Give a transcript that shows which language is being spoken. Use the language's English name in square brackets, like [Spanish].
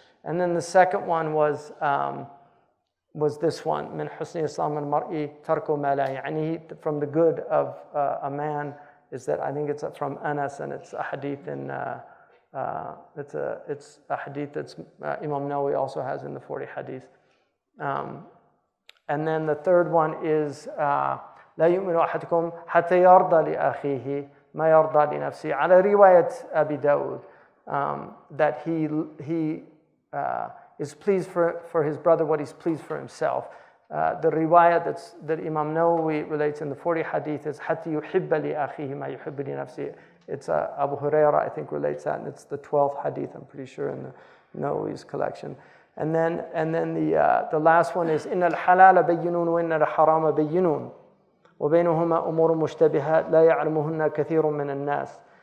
[English] And then the second one was this one, [Arabic] من حسن إسلام المرء ترك ما لا يعني. [English] From the good of a man is that, I think it's from Anas, and it's a hadith in it's a hadith that's Imam Nawawi also has in the 40 hadith. And then the third one is [Arabic] لا يؤمن أحدكم حتى يرضى لأخيه ما يرضى لنفسه. على رواية أبي داود, [English] that he is pleased for his brother what he's pleased for himself. The riwayah that Imam Nawawi relates in the 40 hadith is [Arabic] حتى يحب لأخيه ما يحب لنفسه. [English] It's Abu Huraira, I think, relates that, and it's the 12th hadith, I'm pretty sure, in the Nawawi's collection. And then the last one is [Arabic] إن الحلال بينون وإن الحرام بينون وبينهما أمور مشتبهات لا يعلمهن كثير من الناس.